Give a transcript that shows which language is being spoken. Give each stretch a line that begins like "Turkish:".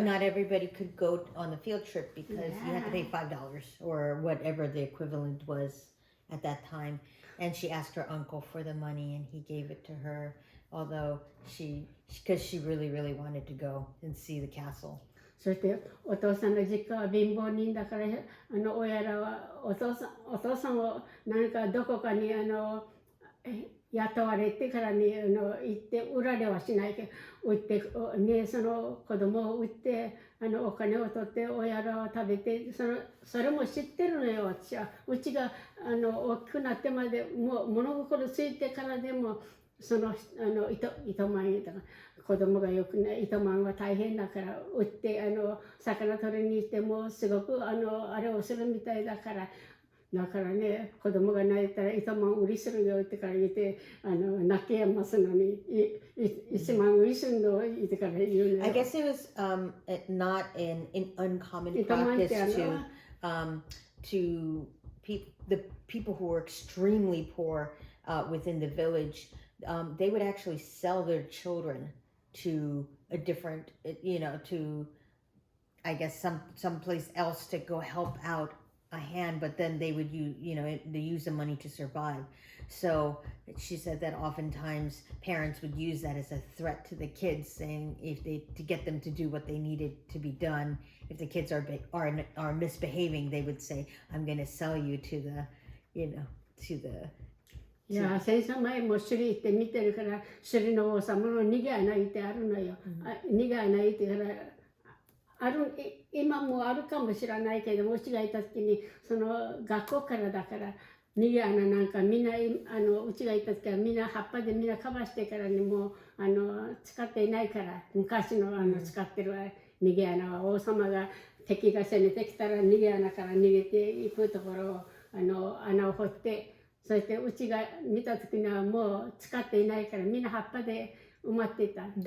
English: But not everybody could go on the field trip because you had to pay $5 or whatever the equivalent was at that time. And she asked her uncle for the money and he gave it to her, although because she really, really wanted to go and see the castle.
Japanese: そしてお父さんの実家は貧乏人だから、親らはお父さんを何かどこかに雇われてからに行って売られはしないけど、売ってね、その子供を売ってお金を取って親らは食べて、それも知ってるのよ、私は。うちが大きくなってまでもう物心ついてからでも糸満だから子供がよくね、糸満は大変だから売って魚取りに行ってもすごくあれをするみたいだから。だからね、子供が泣いたら糸満売りするよってから言って、泣けやますのに1万売りするの言ってから言うのよ。
English: I guess it was not an uncommon practice to the people who were extremely poor within the village. They would actually sell their children to a different, to I guess some place else to go help out a hand, but then they would they use the money to survive. So she said that oftentimes parents would use that as a threat to the kids, saying to get them to do what they needed to be done. If the kids are misbehaving, they would say, "I'm going to sell you to the."
Japanese: いや、戦争前も首里行って見てるから、首里の王様の逃げ穴行ってあるのよ。逃げ穴行ってから今もあるかもしれないけど、うちがいた時に学校からだから逃げ穴なんかみんなうちがいた時はみんな葉っぱでみんなカバーしてからにもう使っていないから、昔の使ってる逃げ穴は王様が敵が攻めてきたら逃げ穴から逃げていくところを穴を掘って、そしてうちが見た時にはもう使っていないからみんな葉っぱで埋まっていた。